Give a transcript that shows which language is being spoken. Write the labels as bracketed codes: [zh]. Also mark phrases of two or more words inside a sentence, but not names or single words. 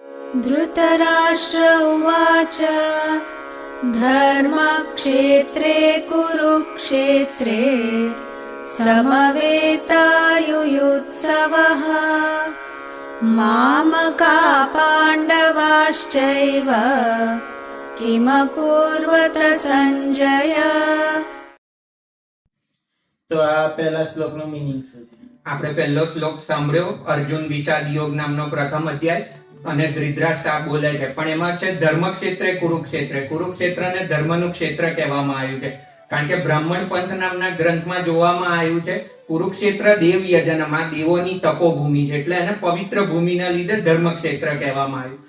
[sa] धृतराष्ट्र उवाच धर्मक्षेत्रे कुरुक्षेत्रे समवेतायुयुत्सवः मामका पाण्डवाश्चैव किमकुर्वत संजय। [gu] તો આ પહેલા શ્લોકનો મીનિંગ શું છે? આપણે પહેલો શ્લોક સાંભળ્યો, અર્જુન વિષાદ યોગ નામનો પ્રથમ અધ્યાય, અને ધૃતરાષ્ટ્ર આ બોલે છે, પણ એમાં છે ધર્મક્ષેત્રે કુરુક્ષેત્રે. કુરુક્ષેત્રને ધર્મનું ક્ષેત્ર કહેવામાં આવ્યું છે, કારણ કે બ્રાહ્મણ પંથ નામના ગ્રંથમાં જોવામાં આવ્યું છે કુરુક્ષેત્ર દેવ યજનમાં, દેવોની તપોભૂમિ છે, એટલે એને પવિત્ર ભૂમિના લીધે ધર્મક્ષેત્ર કહેવામાં આવ્યું.